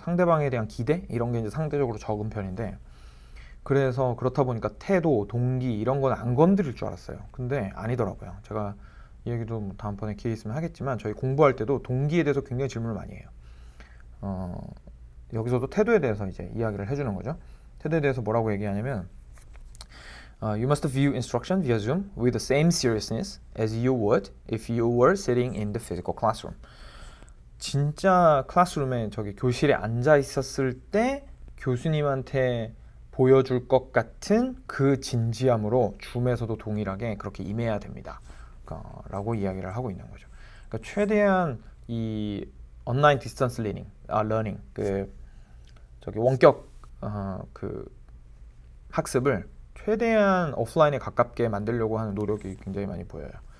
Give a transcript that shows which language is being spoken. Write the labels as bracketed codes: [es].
[ko] 상대방에 대한 기대 이런 게 이제 상대적으로 적은 편인데 그래서 그렇다 보니까 태도, 동기 이런 건 안 건드릴 줄 알았어요. 근데 아니더라고요. 제가 이 얘기도 뭐 다음번에 기회 있으면 하겠지만 저희 공부할 때도 동기에 대해서 굉장히 질문을 많이 해요. 여기서도 태도에 대해서 이제 이야기를 해주는 거죠. 태도에 대해서 뭐라고 얘기하냐면 [en] You must view instruction via Zoom with the same seriousness as you would if you were sitting in the physical classroom. [ko] 진짜 클래스룸에 저기 교실에 앉아 있었을 때 교수님한테 보여줄 것 같은 그 진지함으로 줌에서도 동일하게 그렇게 임해야 됩니다. 라고 이야기를 하고 있는 거죠. 그러니까 최대한 이 온라인 디스턴스 러닝 그 저기 원격 그 학습을 최대한 오프라인에 가깝게 만들려고 하는 노력이 굉장히 많이 보여요.